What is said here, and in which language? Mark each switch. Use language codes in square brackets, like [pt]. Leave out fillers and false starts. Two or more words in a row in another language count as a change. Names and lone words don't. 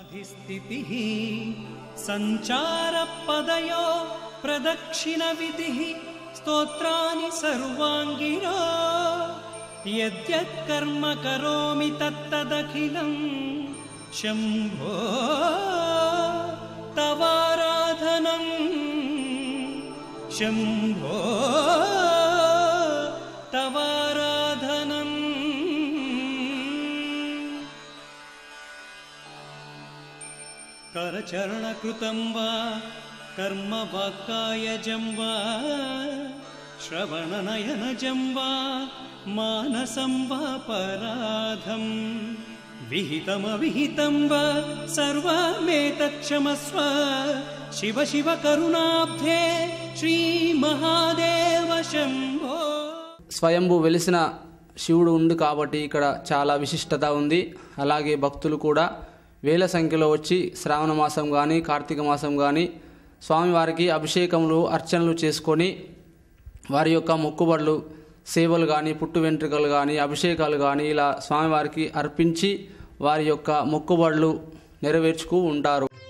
[sa] సంచార పదయో ప్రదక్షిణ విధి స్తోత్రాని సర్వాంగిరో యద్యత్ కర్మ కరోమి తత్తదఖిలం శంభో తవారాధనం శంభో తవారాధనం. करचरणकृतं वा कर्म वाक्कायजं वा श्रवणनयनजं वा मानसं वा पराधं विहितमविहितं वा सर्वमेतत्क्षमस्व शिव शिव करुणाब्धे श्रीमहादेव शम्भो. [te] స్వయంభూ వెలిసిన శివుడు ఉంది కాబట్టి ఇక్కడ చాలా విశిష్టత ఉంది. అలాగే భక్తులు కూడా వేల సంఖ్యలో వచ్చి శ్రావణ మాసం కానీ కార్తీక మాసం కానీ స్వామివారికి అభిషేకములు, అర్చనలు చేసుకొని వారి యొక్క మొక్కుబడులు, సేవలు కానీ, పుట్టు వెంట్రుకలు కానీ, అభిషేకాలు కానీ ఇలా స్వామివారికి అర్పించి వారి యొక్క మొక్కుబడులు నెరవేర్చుకు ఉంటారు.